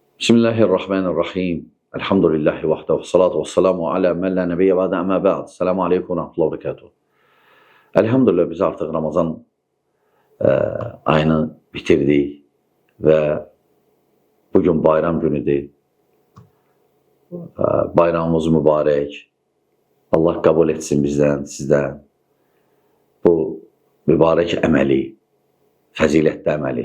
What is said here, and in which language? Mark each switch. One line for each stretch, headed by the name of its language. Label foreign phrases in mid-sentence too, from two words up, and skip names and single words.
Arabic: بسم الله الرحمن الرحيم. الحمد لله وحده والصلاة والسلام على من لا نبي بعده أما بعد. السلام عليكم ورحمة الله وبركاته.
Azerbaijani: Elhamdülillah biz artıq Ramazan ayını bitirdik və bugün bayram günüdür. Bayramımız mübarək. Allah qəbul etsin bizdən, sizdən. Bu mübarək əməli, fəzilətli əməli.